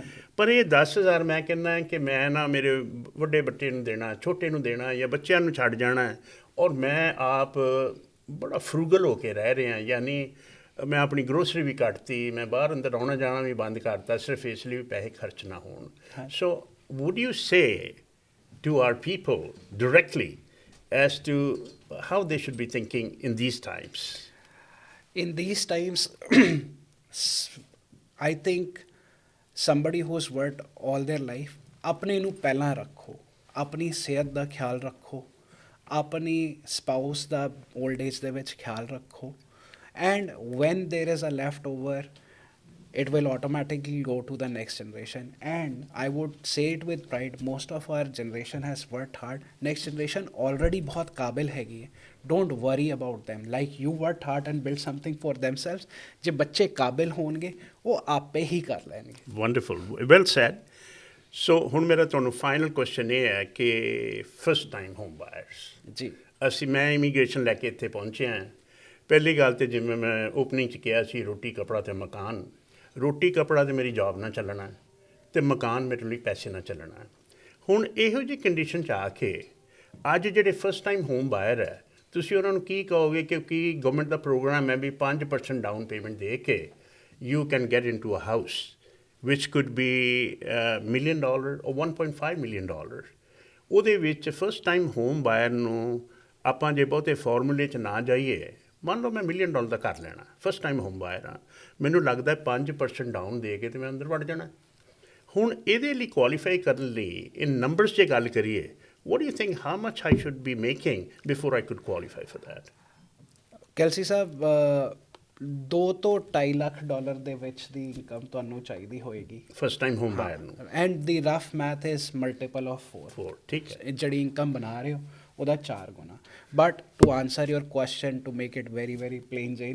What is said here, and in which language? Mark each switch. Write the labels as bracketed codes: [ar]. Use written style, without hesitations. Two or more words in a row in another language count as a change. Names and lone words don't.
[pa] ਪਰ ਇਹ 10,000 ਮੈਂ ਕਹਿੰਦਾ ਕਿ ਮੈਂ ਨਾ ਮੇਰੇ ਵੱਡੇ ਬੱਚੇ ਨੂੰ ਦੇਣਾ, ਛੋਟੇ ਨੂੰ ਦੇਣਾ, ਜਾਂ ਬੱਚਿਆਂ ਨੂੰ ਛੱਡ ਜਾਣਾ, ਔਰ ਮੈਂ ਆਪ ਬੜਾ ਫਰੂਗਲ ਹੋ ਕੇ ਰਹਿ ਰਿਹਾ। ਯਾਨੀ ਮੈਂ ਆਪਣੀ ਗਰੋਸਰੀ ਵੀ ਕੱਟਤੀ, ਮੈਂ ਬਾਹਰ ਅੰਦਰ ਆਉਣਾ ਜਾਣਾ ਵੀ ਬੰਦ ਕਰਤਾ, ਸਿਰਫ ਇਸ ਲਈ ਵੀ ਪੈਸੇ ਖਰਚ ਨਾ ਹੋਣ। [en] so would you say to our people directly as to how they should be thinking in these times? In these times, I think somebody who's worked all their life, [pa] ਆਪਣੇ ਨੂੰ ਪਹਿਲਾਂ ਰੱਖੋ, ਆਪਣੀ ਸਿਹਤ ਦਾ ਖਿਆਲ ਰੱਖੋ, ਆਪਣੀ ਸਪਾਊਸ ਦਾ [en] old age [pa] ਦੇ ਵਿੱਚ ਖਿਆਲ ਰੱਖੋ, [en] and when there is a leftover, it will automatically go to the next generation. And I would say it with pride, most of our generation has worked hard. Next generation already [hi] बहुत काबिल हैगी है. [en] Don't worry about them. Like you worked hard and built something for themselves. [hi] जे बच्चे काबिल होंगे वो आपे ही कर लेंगे. [en] Wonderful. Well said. [pa] So ਹੁਣ ਮੇਰਾ ਤੁਹਾਨੂੰ ਫਾਈਨਲ ਕੁਐਸਚਨ ਇਹ ਹੈ ਕਿ [en] first time home buyers [pa] ਜੀ ਮੈਂ ਇਮੀਗ੍ਰੇਸ਼ਨ ਲੈ ਕੇ ਇੱਥੇ ਪਹੁੰਚਿਆ ਹਾਂ। ਪਹਿਲੀ ਗੱਲ ਤੇ ਜਿਵੇਂ ਮੈਂ ਓਪਨਿੰਗ 'ਚ ਕਿਹਾ ਸੀ, ਰੋਟੀ ਕਪੜਾ ਤੇ ਮਕਾਨ। ਰੋਟੀ ਕਪੜਾ ਤੇ ਮੇਰੀ ਜੌਬ ਨਾਲ ਚੱਲਣਾ ਤੇ ਮਕਾਨ ਮੇਰੇ ਲਈ ਪੈਸੇ ਨਾਲ ਚੱਲਣਾ। ਹੁਣ ਇਹੋ ਜਿਹੀ ਕੰਡੀਸ਼ਨ 'ਚ ਆ ਕੇ ਅੱਜ ਜਿਹੜੇ [en] first time home buyer [pa] ਹੈ, ਤੁਸੀਂ ਉਹਨਾਂ ਨੂੰ ਕੀ ਕਹੋਗੇ? ਕਿਉਂਕਿ ਗਵਰਨਮੈਂਟ ਦਾ ਪ੍ਰੋਗਰਾਮ ਹੈ ਵੀ 5% [en] down payment [pa] ਦੇ ਕੇ [en] you can get into a house which could be $1 million or $1.5 million. [pa] ਉਹਦੇ ਵਿੱਚ [en] first time home buyer [pa] ਨੂੰ ਆਪਾਂ ਜੇ ਬਹੁਤੇ ਫਾਰਮੂਲੇ 'ਚ ਨਾ ਜਾਈਏ, ਮੰਨ ਲਓ ਮੈਂ $1 million ਦਾ ਘਰ ਲੈਣਾ, [en] first time home buyer [pa] ਹਾਂ, ਮੈਨੂੰ ਲੱਗਦਾ 5% ਡਾਊਨ ਦੇ ਕੇ ਤੇ ਮੈਂ ਅੰਦਰ ਵੜ ਜਾਣਾ। ਹੁਣ ਇਹਦੇ ਲਈ ਕੁਆਲੀਫਾਈ ਕਰਨ ਲਈ [en] in numbers [pa] 'ਚ ਗੱਲ ਕਰੀਏ, [en] what do you think how much I should be making before I could qualify for that? [pa] ਕੈਲਸੀ ਸਾਹਿਬ, 2 ਤੋਂ 2.5 ਲੱਖ ਡਾਲਰ ਦੇ ਵਿੱਚ ਦੀ ਇਨਕਮ ਤੁਹਾਨੂੰ ਚਾਹੀਦੀ ਹੋਏਗੀ [en] first time home buyer [pa] ਨੂੰ। [en] and the rough math is multiple of 4. [pa] ਠੀਕ ਹੈ। ਜਿਹੜੀ ਇਨਕਮ ਬਣਾ ਰਹੇ ਹੋ ਉਹਦਾ 4 ਗੁਣਾ। [en] but to answer your question, to make it very very plain Jane,